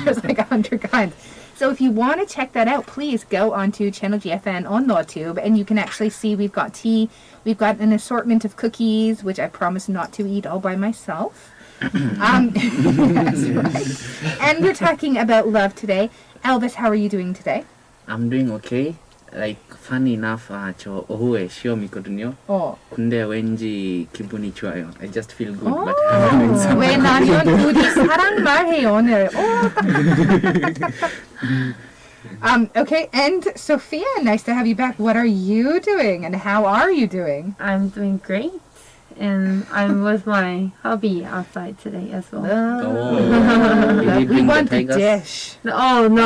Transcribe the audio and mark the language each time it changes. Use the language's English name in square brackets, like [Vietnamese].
[English] There's like 100 kinds. So if you want to check that out, please go onto Channel GFN on YouTube, and you can actually see we've got tea, we've got an assortment of cookies, which I promise not to eat all by myself. That's right. And we're talking about love today. Elvis, how are you doing today? I'm doing okay. Like funny enough, [Korean] 저 오후에 시험이거든요. 근데 왠지 기분이 좋아요. [English] I just feel good. But I'm having some. [Korean] 왜냐면 우리 사랑 말해요 오늘. [English] Okay, and Sophia, nice to have you back. What are you doing, and how are you doing? I'm doing great. And I'm with my hubby outside today as well. We want the dish. Oh, no.